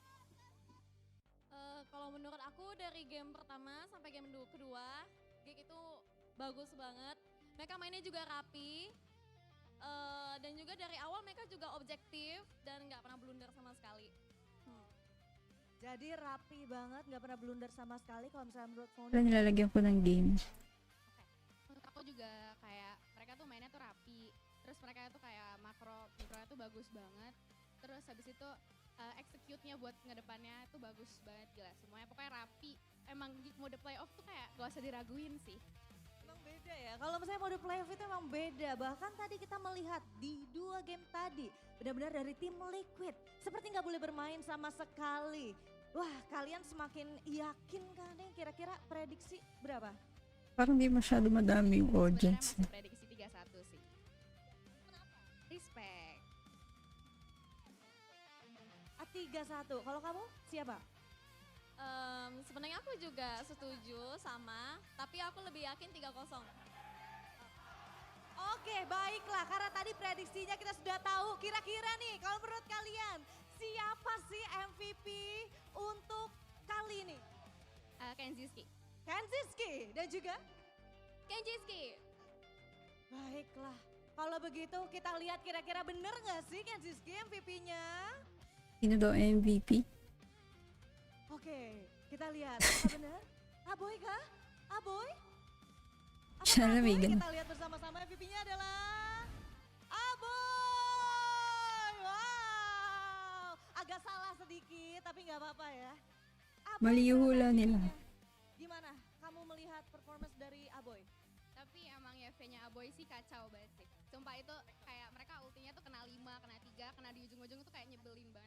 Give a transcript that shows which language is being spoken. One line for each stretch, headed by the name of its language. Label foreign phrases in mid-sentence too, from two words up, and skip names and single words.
Indonesian: Kalau menurut aku dari game pertama sampai game kedua, GEEK itu bagus banget. Mereka mainnya juga rapi, dan juga dari awal mereka juga objektif dan nggak pernah blunder sama sekali. Jadi rapi banget, nggak pernah blunder sama sekali kalau misalnya menurut Foni.
Filipino: Wala nilalagyan ko ng game.
Indonesian: Menurut aku juga kayak mereka tuh mainnya tuh rapi, terus mereka tuh kayak mikronya tuh bagus banget. Terus habis itu execute-nya buat ngedepannya tuh bagus banget, gila semuanya pokoknya rapi. Emang GEEK mode playoff tuh kayak gak usah diraguin sih. Emang beda ya, kalau misalnya mode playoff itu emang beda. Bahkan tadi kita melihat di 2 game tadi, benar-benar dari tim Liquid seperti nggak boleh bermain sama sekali. Wah, kalian semakin yakin kan nih, kira-kira prediksi berapa?
Filipino: Parang di masyado madami yung
Indonesian: Sebenarnya audience. masih prediksi 3-1 sih. Respect. 3-1. Kalau kamu siapa? Sebenarnya aku juga setuju sama, tapi aku lebih yakin 3-0. Oke, baiklah. Karena tadi prediksinya kita sudah tahu. Kira-kira nih, kalau menurut kalian, siapa sih MVP untuk kali ini? Kenjiski. Kenziski dan juga? Kenjiski. Baiklah. Kalau begitu kita lihat kira-kira bener nggak sih Kenziski MVP-nya?
Filipino: Sino daw MVP?
Indonesian: Oke, kita lihat. Apakah benar? Aboy kah? Aboy? Apakah
Filipino: Sana may Aboy? ganun.
Indonesian: Kita lihat bersama-sama MVP-nya adalah Aboy! Wow! Agak salah sedikit, tapi nggak apa-apa ya. Aboy
Filipino: Mali yung hula
Indonesian: MVP-nya.
Filipino: nila.
Indonesian: Gimana kamu melihat performance dari Aboy? Tapi emang ya V-nya Aboy sih kacau banget sih. Sumpah itu kayak mereka ultinya tuh kena 5, kena 3, kena di ujung-ujung tuh kayak nyebelin banget.